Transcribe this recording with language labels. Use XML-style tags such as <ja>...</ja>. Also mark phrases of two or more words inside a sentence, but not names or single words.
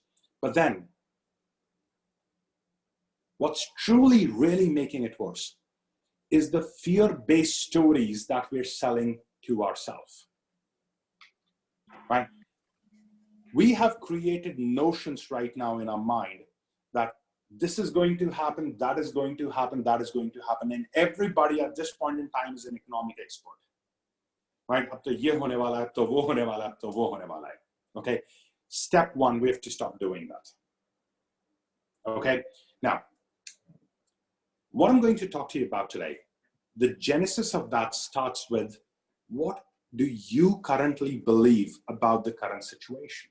<en>But then what's truly really making it worse is the fear-based stories that we're selling to ourselves, right? We have created notions right now in our mind that this is going to happen, that is going to happen, that is going to happen. And everybody at this point in time is an economic expert, right?</en> <hi>अब तो ये होने वाला है, अब तो वो होने वाला है, अब तो वो होने वाला है.</hi> <en>Okay. Step one, we have to stop doing that. Okay. Now, what I'm going to talk to you about today, the genesis of that starts with, what do you currently believe about the current situation?</en>